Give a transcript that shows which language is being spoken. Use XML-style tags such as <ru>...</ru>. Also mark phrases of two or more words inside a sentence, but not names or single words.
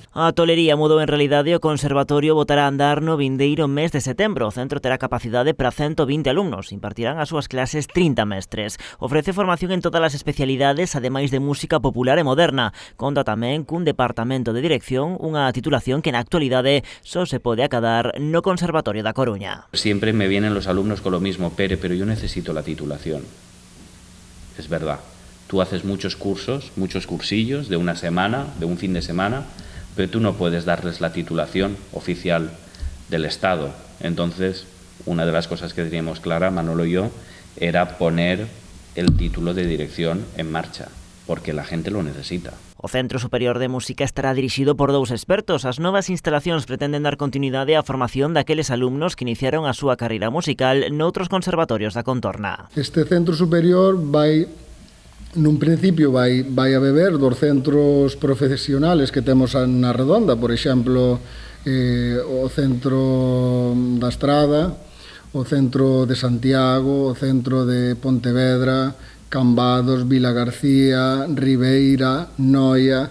<gl>A tolería mudou en realidade e o conservatorio botará a andar no vindeiro mes de setembro. O centro terá capacidade para 120 alumnos. Impartirán as súas clases 30 mestres. Ofrece formación en todas as especialidades, ademais de música popular e moderna. Conta tamén cun departamento de dirección, unha titulación que na actualidade só se pode acadar no Conservatorio da Coruña.</gl> <es>Siempre me vienen los alumnos con lo mismo, Pere, pero yo necesito la titulación. Es verdad. Tú haces muchos cursos, muchos cursillos de una semana, de un fin de semana, pero tú no puedes darles la titulación oficial del Estado. Entonces, una de las cosas que teníamos clara, Manolo y yo, era poner el título de dirección en marcha, porque la gente lo necesita.</es> <gl>O Centro Superior de Música estará dirixido por 2 expertos. As novas instalacións pretenden dar continuidade á formación daqueles alumnos que iniciaron a súa carreira musical noutros conservatorios da contorna. Este centro superior nun principio vai a beber dos centros profesionales que temos na Redonda, por exemplo, o Centro da Estrada, o Centro de Santiago, o Centro de Pontevedra, Cambados, Vilagarcía, Ribeira, Noia.</gl>